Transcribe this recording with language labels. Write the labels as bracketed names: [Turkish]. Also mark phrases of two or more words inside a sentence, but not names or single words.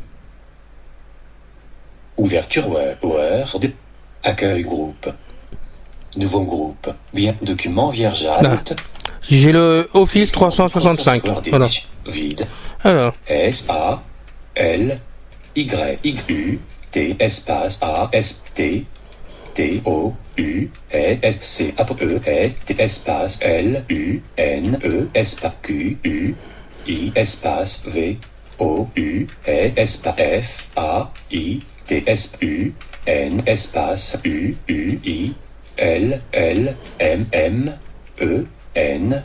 [French] Ouverture Word. Accueil groupe. Nouveau groupe. Bien. Document vierge alt. J'ai le Office 365. Voilà. Vide. Alors, S-A. L. Y. T. Espace A. S. T. T. O. U. S. C. E. S. T. Espace L. U. N. E. Espace Q. U. I. Espace V. O. U. E. Espace F. A. I. T. S. U. N. Espace U. U. I. L. L. M. M. E. N.